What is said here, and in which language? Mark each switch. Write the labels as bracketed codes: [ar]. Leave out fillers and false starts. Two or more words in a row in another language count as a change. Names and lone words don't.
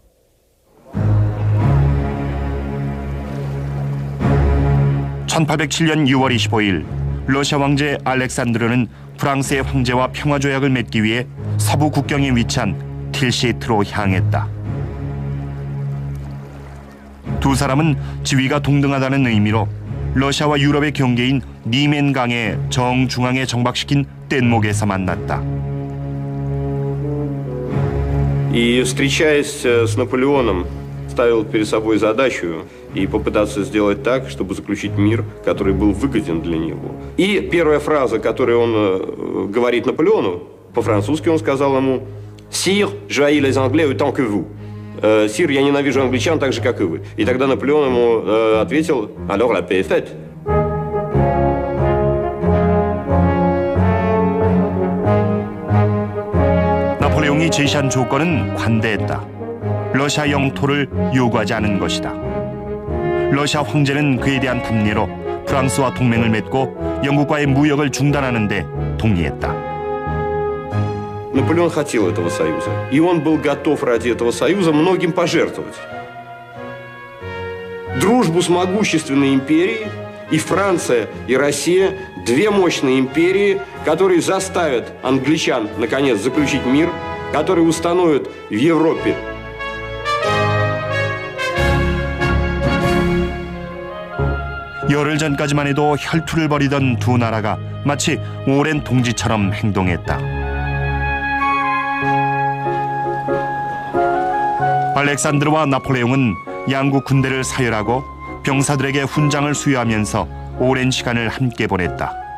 [ko] (1807년 6월 25일) 러시아 황제 알렉산드르는 프랑스의 황제와 평화조약을 맺기 위해 서부 국경에 위치한 틸시트로 향했다. 두 사람은 지위가 동등하다는 의미로 러시아와 유럽의 경계인 니멘강의 정중앙에 정박시킨 뗏목에서 만났다. [ru] И, встречаясь с Наполеоном, ставил перед собой задачу и попытаться сделать так, чтобы заключить мир, который был выгоден для него. И первая фраза, которую он говорит Наполеону, по-французски он сказал ему [fr] «Sire, je haïs les Anglais autant que vous». [ru] «Сир, я ненавижу англичан так же, как и вы». И тогда Наполеон ему ответил [fr] «Alors la paix est faite». [ko] 나폴레옹이 제시한 조건은 관대했다. 러시아 영토를 요구하지 않은 것이다. 러시아 황제는 그에 대한 답례로 프랑스와 동맹을 맺고 영국과의 무역을 중단하는 데 동의했다. [ru] Наполеон хотел этого союза, и он был готов ради этого союза многим пожертвовать. Дружбу с могущественной империей, и Франция, и Россия – две мощные империи, которые заставят англичан, наконец, заключить мир, которые установят в Европе [ko] 열흘 전까지만 해도 혈투를 벌이던 두 나라가 마치 오랜 동지처럼 행동했다. 알렉산드르와 나폴레옹은 양국 군대를 사열하고 병사들에게 훈장을 수여하면서 오랜 시간을 함께 보냈다.